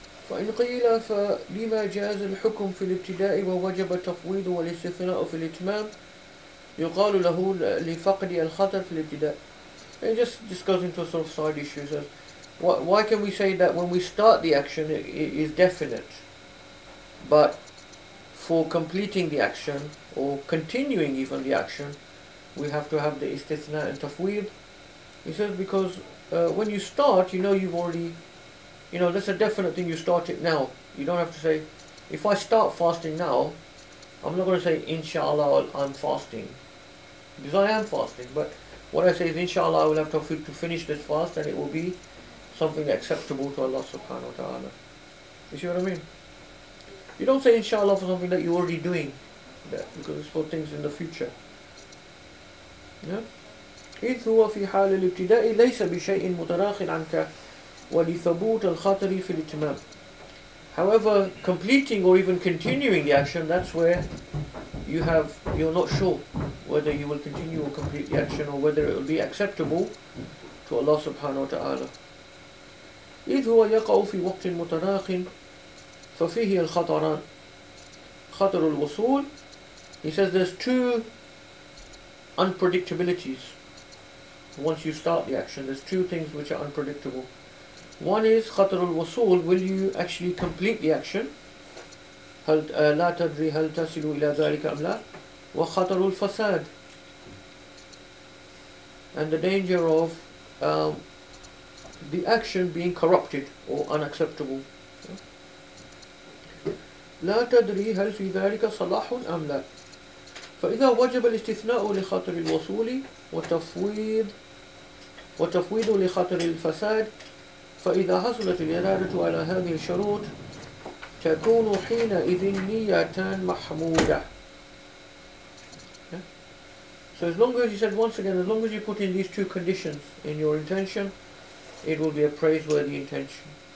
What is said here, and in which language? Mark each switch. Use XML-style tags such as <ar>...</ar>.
<ar>فإن قيل فلما جاز الحكم في الابتداء ووجب التفويض والاستثناء في الإتمام يقال له لفقد الخطر في الابتداء.</ar> <en>It just goes into a sort of side issue. So why can we say that when we start the action it is definite, but for completing the action or continuing even the action we have to have the istithna and tafweed? He says because when you start, you've already, that's a definite thing. You start it now. You don't have to say If I start fasting now, I'm not going to say inshallah I'm fasting, because I am fasting, but what I say is inshallah I will have to finish this fast, and it will be something acceptable to Allah subhanahu wa ta'ala. You see what I mean? You don't say inshallah for something that you're already doing, because it's for things in the future. Yeah?</en> <ar>إذ هو في حال الابتداء ليس بشيء متراخٍ عنك ولثبوت الخطر في الإتمام.</ar> <en>However, completing or even continuing the action, that's where you're not sure whether you will continue or complete the action, or whether it will be acceptable to Allah subhanahu wa ta'ala.</en> <ar>إذ هو يقع في وقت متراخٍ ففيه الخطران.</ar> <en>خطر الوصول, he says there's two unpredictabilities. Once you start the action, there's two things which are unpredictable. One is خطر الوصول, will you actually complete the action?</en> <ar>هل لا تدري هل تصل إلى ذلك أم لا؟ وخطر الفساد,</ar> <en>and the danger of the action being corrupted or unacceptable.</en> <ar>لا تدري هل في ذلك صلاح أم لا. فإذا وجب الاستثناء لخطر الوصول وتفويض لخطر الفساد، فإذا حصلت الإرادة على هذه الشروط تكون حينئذ نية محمودة.</ar> <en>So as long as, he said once again, as long as you put in these two conditions in your intention, it will be a praiseworthy intention.</en>